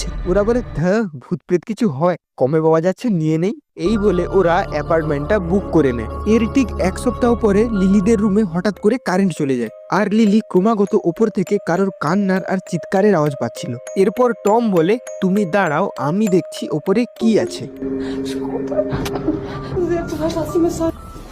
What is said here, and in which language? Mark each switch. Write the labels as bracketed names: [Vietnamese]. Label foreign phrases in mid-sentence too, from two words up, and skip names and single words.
[Bangla] ওরা বলে ভূত প্রেত কিছু হয়, কমে পাওয়া যাচ্ছে, নিয়ে নেই। এই বলে ওরা অ্যাপার্টমেন্টটা বুক করে নেয়। এর ঠিক এক সপ্তাহ পরে লিলিদের রুমে হঠাৎ করে কারেন্ট চলে যায়, আর লিলি ক্রমাগত উপর থেকে কারোর কান্নার আর চিৎকারের আওয়াজ পাচ্ছিল। এরপর টম বলে, তুমি দাঁড়াও, আমি দেখছি ওপরে কি আছে। [Portuguese] Desculpa. Zé, tu vai estar assim, mas só.